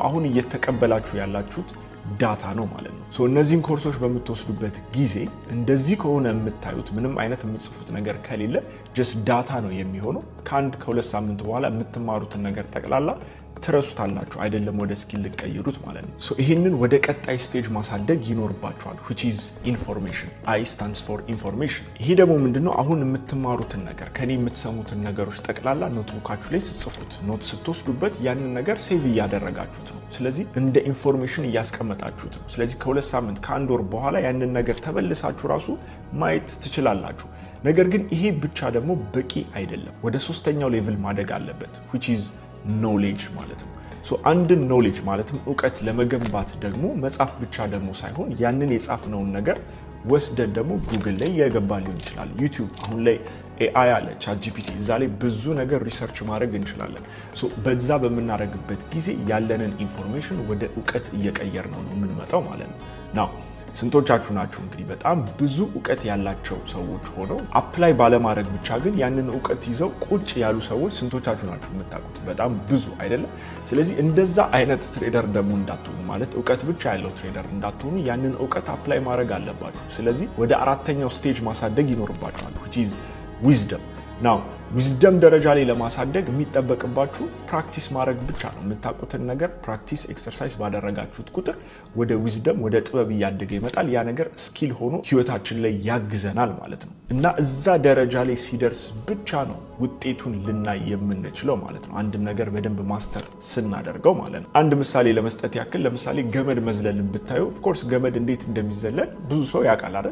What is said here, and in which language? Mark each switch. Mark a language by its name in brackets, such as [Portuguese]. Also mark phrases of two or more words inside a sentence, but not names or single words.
[Amharic] አሁን እየተቀበላችሁ ያላችሁት ዳታ ነው ማለት ነው። እነዚህን ኮርሶች በምትወስዱበት ጊዜ እንደዚህ ከሆነ የምታዩት ምንም አይነት የምትጽፉት ነገር ከሌለ [English] just data [Amharic] ነው የሚሆነው። ከ1-2 ሳምንት በኋላ የምትማሩትን ነገር ጠቅላላ ትረሱታላችሁ አይደለም ወደ ስኪል ልትቀይሩት ማለት ነው። ሶ ይሄንን ወደ ቀጣይ ስቴጅ ማሳደግ ይኖርባችኋል [English] which is information I stands for information። [Amharic] ይሄ ደግሞ ምንድነው አሁን የምትማሩትን ነገር ከኔ የምትሰሙትን ነገሮች ጠቅላላ ኖትቡካችሁ ላይ ጽፉት። ኖት ስትወስዱበት ያንን ነገር ሴቭ እያደረጋችሁት ነው። ስለዚህ እንደ ኢንፎርሜሽን እያስቀመጣችሁት ነው። ስለዚህ ከ2 ሳምንት ከ1 ወር በኋላ ያንን ነገር ተበልሳችሁ ራሱ ማየት ትችላላችሁ። ነገር ግን ይሄ ብቻ ደግሞ በቂ አይደለም። ወደ 3ኛው ሌቭል ማደግ አለበት [English] which is knowledge [Amharic] ማለት ነው። ሶ አንድን knowledge ማለትም ዕውቀት ለመገንባት ደግሞ መጻፍ ብቻ ደግሞ ሳይሆን ያንን የጻፍነውን ነገር ወስደን ደግሞ ጉግል ላይ የገባ ሊሆን ይችላል። ዩቲዩብ አሁን ላይ AI አለ ChatGPT እዛ ላይ ብዙ ነገር ሪሰርች ማድረግ እንችላለን። ሶ በዛ በመናረግበት ጊዜ ያለንን ኢንፎርሜሽን ወደ ዕውቀት እየቀየርነው ነው የምንመጣው ማለት ነው። ናው ስንቶቻችሁ ናችሁ እንግዲህ በጣም ብዙ ዕውቀት ያላቸው ሰዎች ሆነው አፕላይ ባለማድረግ ብቻ ግን ያንን ዕውቀት ይዘው ቁጭ ያሉ ሰዎች ስንቶቻችሁ ናችሁ የምታውቁት? በጣም ብዙ አይደለም? ስለዚህ እንደዛ አይነት ትሬደር ደግሞ እንዳትሆኑ ማለት ዕውቀት ብቻ ያለው ትሬደር እንዳትሆኑ ያንን ዕውቀት አፕላይ ማድረግ አለባችሁ። ስለዚህ ወደ 4ኛው ስቴጅ ማሳደግ ይኖርባችኋል [English] which is wisdom። [Amharic] ናው ዊዝደም ደረጃ ላይ ለማሳደግ የሚጠበቅባችሁ ፕራክቲስ ማድረግ ብቻ ነው። የምታውቁትን ነገር [English] practice exercise [Amharic] ባደረጋችሁት ቁጥር ወደ ዊዝደም ወደ ጥበብ እያደገ ይመጣል። ያ ነገር ስኪል ሆኖ ህይወታችን ላይ ያግዘናል ማለት ነው እና እዛ ደረጃ ላይ ሲደርስ ብቻ ነው ውጤቱን ልናይ የምንችለው ማለት ነው። አንድ ነገር በደንብ ማስተር ስናደርገው ማለት ነው። አንድ ምሳሌ ለመስጠት ያክል ለምሳሌ ገመድ መዝለልን ብታዩ [English] of course [Amharic] ገመድ እንዴት እንደሚዘለል ብዙ ሰው ያውቃል አይደል?